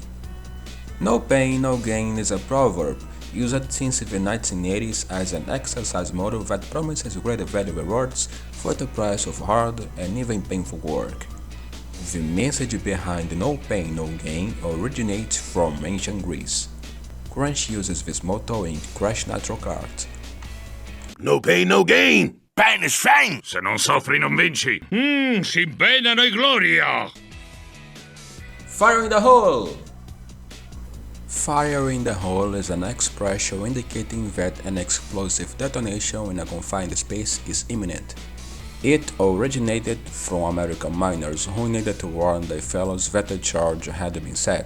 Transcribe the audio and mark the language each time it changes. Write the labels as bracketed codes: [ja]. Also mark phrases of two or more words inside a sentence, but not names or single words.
[en] No pain, no gain is a proverb used since the 1980s as an exercise model that promises great value rewards for the price of hard and even painful work. The message behind no pain, no gain originates from ancient Greece. Crash uses this motto in Crash Nitro Kart. No pain, no gain! Pain is fame! [it] Se non soffri non vinci! [es] Sin pena no hay gloria! [en] Fire in the hole! Fire in the hole is an expression indicating that an explosive detonation in a confined space is imminent. It originated from American miners who needed to warn their fellows that the charge had been set.